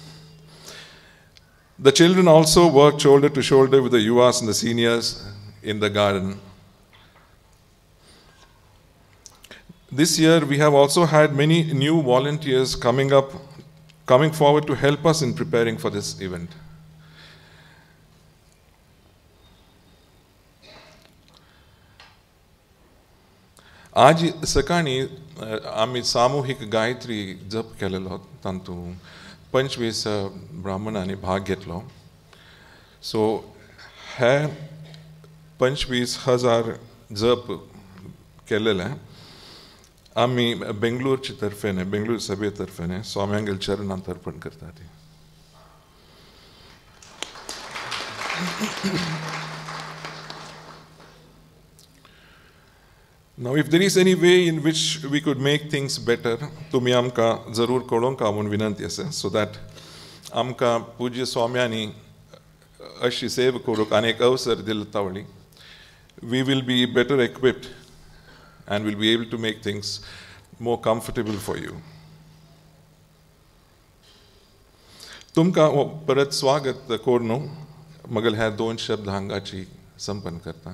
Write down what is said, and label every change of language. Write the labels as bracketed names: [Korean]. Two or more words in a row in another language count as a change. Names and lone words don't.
[English] The children also worked shoulder to shoulder with the yuvas and the seniors in the garden. This year we have also had many new volunteers coming forward to help us in preparing for this event. [Konkani] आज सकाळी आम्ही सामूहिक गायत्री जप केलेलो, तातूंत 25 ब्राह्मणांनी भाग घेतलो. सो हे 25,000 जप केलेले आम्ही बेंगलोरचे तर्फेने, बेंगलोर सभे तर्फेने स्वाम्यांगेल चरणांत अर्पण करतात. [English] Now, if there is any way in which we could make things better, [Konkani] तुम्ही आमकां जरूर कळोवंक म्हूण विनंती आसा, [English] so that [Konkani] आमकां पूज्य स्वाम्यांनी अशी सेवा करूंक अनेक अवसर दिले तावळी. [English] We will be better equipped and will be able to make things more comfortable for you. [Konkani] तुमका परत स्वागत करूं मगल ह्या 2 शब्द हांगाची संपन्न करता.